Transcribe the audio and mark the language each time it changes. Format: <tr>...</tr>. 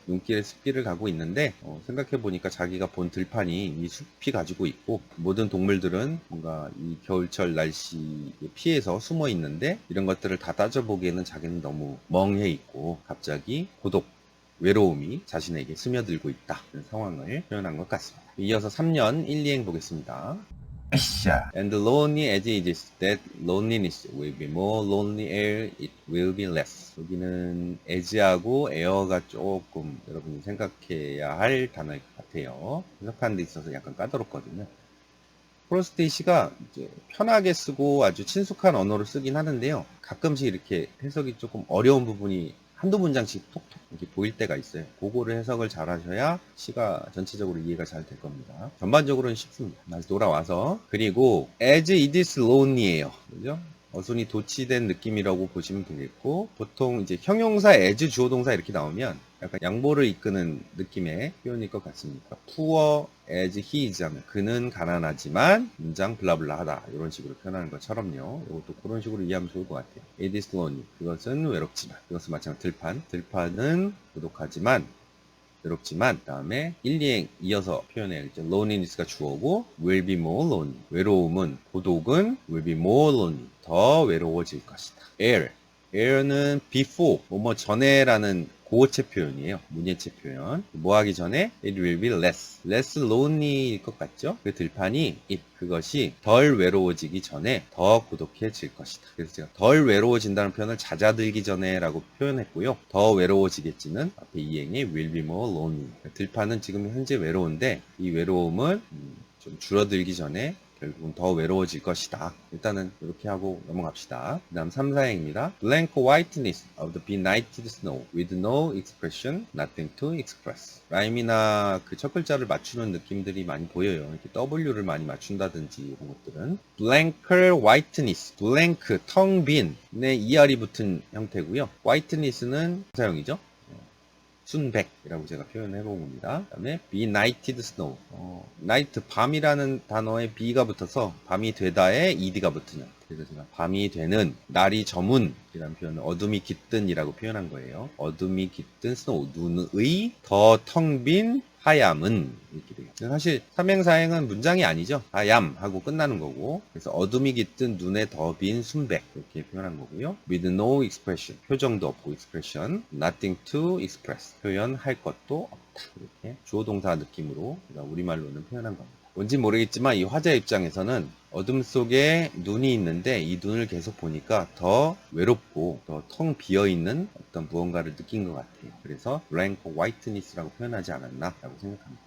<ko>눈길에 숲길을 가고 있는데 생각해보니까 자기가 본 들판이 이 숲이 가지고 있고 모든 동물들은 뭔가 이 겨울철 날씨에 피해서 숨어 있는데 이런 것들을 다 따져보기에는 자기는 너무 멍해 있고 갑자기 고독, 외로움이 자신에게 스며들고 있다. 이런 상황을 표현한 것 같습니다. 이어서 3년 1, 2행 보겠습니다. 으쌰.</ko> <en>And lonely as it is, that loneliness will be more lonelier, it will be less.</en> <ko>여기는 as하고 are가 조금 여러분이 생각해야 할 단어일 것 같아요. 해석하는 데 있어서 약간 까다롭거든요. 프로스테이시가 이제 편하게 쓰고 아주 친숙한 언어로 쓰긴 하는데요. 가끔씩 이렇게 해석이 조금 어려운 부분이 한두 문장씩 톡톡 이렇게 보일 때가 있어요. 그거를 해석을 잘 하셔야 시가 전체적으로 이해가 잘 될 겁니다. 전반적으로는 쉽습니다. 다시 돌아와서. 그리고</ko> <en>as it is lonely예요.</en> <ko>그죠? 어순이 도치된 느낌이라고 보시면 되겠고, 보통 이제 형용사 as 주어동사 이렇게 나오면 약간 양보를 이끄는 느낌의 표현일 것 같습니다.</ko> <en>poor as he is</en> <ko>하면 그는 가난하지만 문장 블라블라 하다 이런 식으로 표현하는 것처럼요. 이것도 그런 식으로 이해하면 좋을 것 같아요.</ko> <en>it is lonely.</en> <ko>그것은 외롭지만. 그것은 마찬가지로 들판. 들판은 고독하지만 외롭지만 다음에 1, 2행 이어서 표현해야겠죠.</ko> <en>loneliness가 주어고 will be more lonely.</en> <ko>외로움은 고독은</ko> <en>will be more lonely.</en> <ko>더 외로워질 것이다. air는 before 뭐뭐 전에라는 고어체 표현이에요. 문예체 표현. 뭐 하기 전에</ko> <en>it will be less lonely일 것 같죠?</en> <ko>그 들판이 그것이 덜 외로워지기 전에 더 고독해질 것이다. 그래서 제가 덜 외로워진다는 표현을 잦아들기 전에 라고 표현했고요. 더 외로워지겠지는 앞에 이행이 will be more lonely. 들판은 지금 현재 외로운데 이 외로움은 좀 줄어들기 전에 결국은 더 외로워질 것이다. 일단은 이렇게 하고 넘어갑시다. 그 다음 3, 4행입니다.</ko> <en>Blank whiteness of the benighted snow with no expression, nothing to express.</en> <ko>라임이나 그 첫 글자를 맞추는 느낌들이 많이 보여요. 이렇게 W를 많이 맞춘다든지 이런 것들은. Blank whiteness, blank, 텅 빈에 ER이 붙은 형태고요. whiteness는 사용이죠. 순백이라고 제가 표현해 본 겁니다. 그 다음에 benighted snow. night, 밤이라는 단어에 be가 붙어서 밤이 되다에 ed가 붙으는. 그래서 제가 밤이 되는, 날이 저문 이라는 표현은 어둠이 깃든 이라고 표현한 거예요. 어둠이 깃든 snow, 눈의 더 텅 빈 하얌은 이렇게 되겠죠. 사실 삼행사행은 문장이 아니죠. 하얌 하고 끝나는 거고, 그래서 어둠이 깃든 눈에 더 빈 순백 이렇게 표현한 거고요.</ko> <en>with no expression,</en> <ko>표정도 없고</ko> <en>expression, nothing to express,</en> <ko>표현할 것도 없다. 이렇게 주어동사 느낌으로 제가 우리말로는 표현한 겁니다. 뭔지 모르겠지만 이 화자 입장에서는 어둠 속에 눈이 있는데 이 눈을 계속 보니까 더 외롭고 더 텅 비어있는 어떤 무언가를 느낀 것 같아요. 그래서</ko> <en>blank whiteness</en> <ko>라고 표현하지 않았나 라고 생각합니다.</ko>